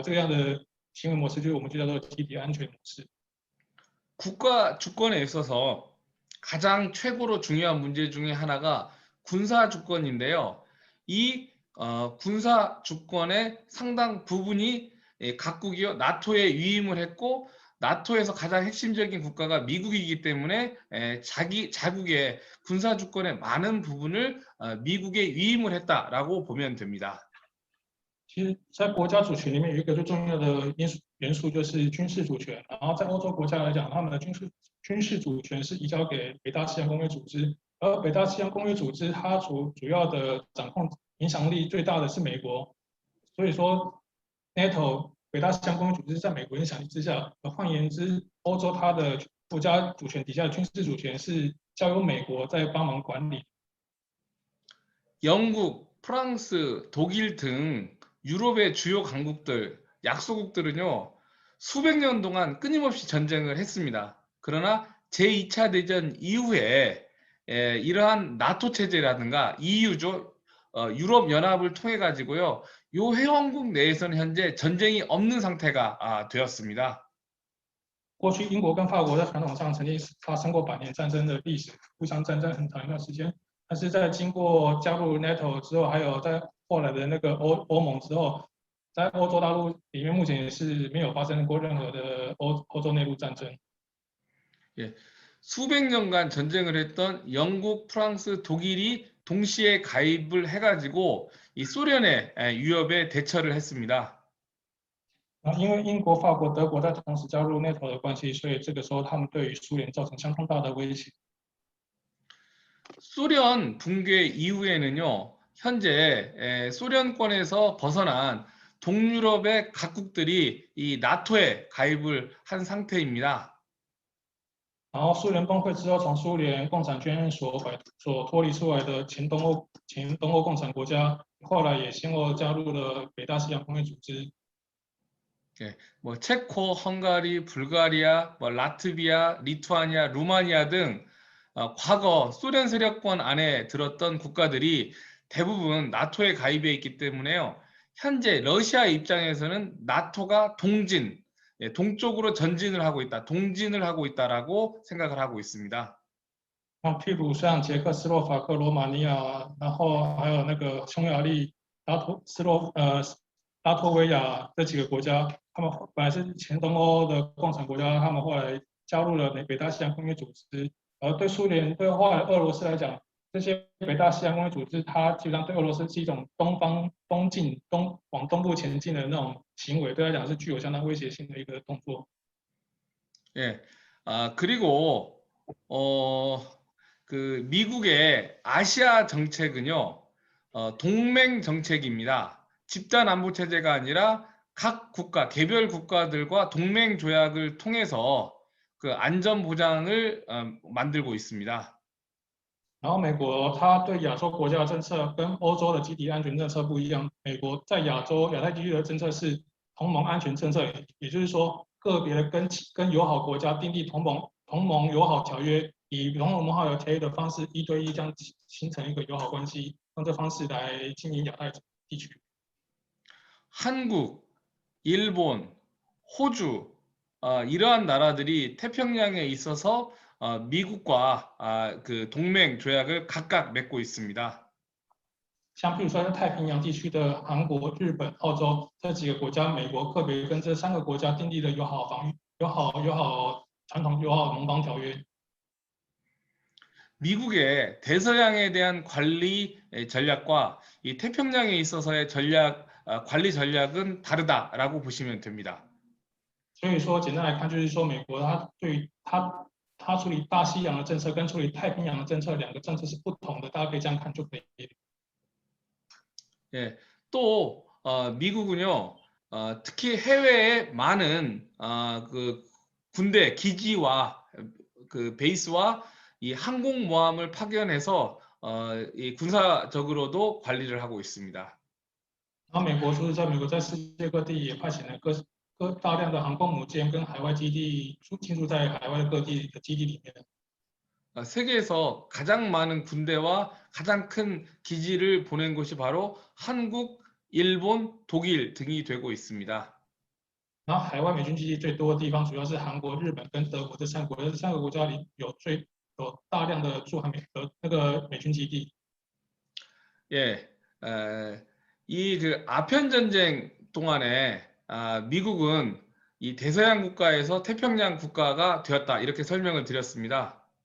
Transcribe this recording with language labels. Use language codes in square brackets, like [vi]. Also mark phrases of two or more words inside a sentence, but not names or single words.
[zh] 这样的行为模式我们就叫做集体安全模式。 [ko] 국가 주권에 있어서 가장 최고로 중요한 문제 중에 하나가 군사 주권인데요. 이 군사 주권의 상당 부분이 각국이요 나토에 위임을 했고 나토에서 가장 핵심적인 국가가 미국이기 때문에 자국의 군사 주권의 많은 부분을 미국에 위임을 했다라고 보면 됩니다. [zh] 其实，在国家主权里面有一个最重要的元素就是军事主权。然后在欧洲国家来讲，他们的军事主权是移交给北大西洋公约组织，而北大西洋公约组织它主要的掌控影响力最大的是美国。所以说，NATO 北大西洋公约组织在美国影响力之下，换言之，欧洲它的国家主权底下的军事主权是交由美国在帮忙管理。 [ko] 영국, 프랑스, 독일 등 유럽의 주요 강국들, 약소국들은요, 수백 년 동안 끊임없이 전쟁을 했습니다. 그러나 제2차 대전 이후에 이러한 나토 체제라든가 EU죠, 유럽 연합을 통해 가지고요, 요 회원국 내에서는 현재 전쟁이 없는 상태가 되었습니다. [zh] 过去英国跟法国在传统上曾经发生过百年战争的历史，互相战争很长一段时间。但是在经过加入 NATO 之后，还有在后来的那个欧盟之后，在欧洲大陆里面目前也是没有发生过任何的欧洲内陆战争。 [ko] 예, 수백 년간 전쟁을 했던 영국, 프랑스, 독일이 동시에 가입을 해가지고 이 소련의 위협에 대처를 했습니다. [zh] 因为英国、法国、德国在同时加入 NATO 的关系，所以这个时候他们对于苏联造成相当大的威胁。 [ko] 소련 붕괴 이후에는요, 현재 소련권에서 벗어난 동유럽의 각국들이 이 나토에 가입을 한 상태입니다. [zh] 然后苏联崩溃之后，从苏联共产圈所脱离出来的前东欧共产国家，后来也先后加入了北大西洋公约组织。 [ko] 뭐 체코, 헝가리, 불가리아, 뭐 라트비아, 리투아니아, 루마니아 등 과거 소련 세력권 안에 들었던 국가들이 대부분 나토에 가입해 있기 때문에요. 현재 러시아 입장에서는 나토가 동쪽으로 전진을 하고 있다, 동진을 하고 있다라고 생각을 하고 있습니다. [zh] 那譬如像捷克斯洛伐克、罗马尼亚，然后还有那个匈牙利、拉脱维亚这几个国家，他们本来是前东欧的共产国家，他们后来加入了北大西洋公约组织。而对苏联、对后来俄罗斯来讲，这些北大西洋公约组织，它基本上对俄罗斯是一种往东部前进的那种行为，对他讲是具有相当威胁性的一个动作。 [ko] 예, 그리고 그 미국의 아시아 정책은요, 동맹 정책입니다. 집단 안보 체제가 아니라 각 국가, 개별 국가들과 동맹 조약을 통해서 그 안전 보장을 만들고 있습니다. [zh] 然后美国它对亚洲国家的政策跟欧洲的集体安全政策不一样，美国在亚太地区的政策是同盟安全政策，也就是说个别的跟友好国家订立同盟友好条约，以同盟友好条约的方式1对1这样形成一个友好关系，用这方式来经营亚太地区。 [ko] 한국, 일본, 호주 이러한 나라들이 태평양에 있어서 미국과 그 동맹 조약을 각각 맺고 있습니다. [zh] 像譬如说在太平洋地区的韩国、日本、澳洲这几个国家，美国个别跟这3个国家订立了传统友好盟邦条约。 [ko] 미국의 대서양에 대한 관리 전략과 이 태평양에 있어서의 관리 전략은 다르다라고 보시면 됩니다. [zh] 所以说，简单来看，就是说，美国它对于它处理大西洋的政策跟处理太平洋的政策2个政策是不同的，大家可以这样看就可以。 [ko] 예, 또 미국은요, 특히 해외에 많은 그 군대 기지와 그 베이스와 이 항공모함을 파견해서 이 군사적으로도 관리를 하고 있습니다. [zh] 然后美国就是在世界各地也派遣了大量的航空母舰跟海外基地进驻在海外各地的基地里面。 [ko] 세계에서 가장 많은 군대와 가장 큰 기지를 보낸 곳이 바로 한국, 일본, 독일 등이 되고 있습니다. [zh] 然后海外美军基地最多的地方主要是韩国、日本跟德国这3个国家里有大量的驻韩那个美军基地。 [ko] 예, 이 그 아편 전쟁 동안에 미국은 이 대서양 국가에서 태평양 국가가 되었다 이렇게 설명을 드렸습니다.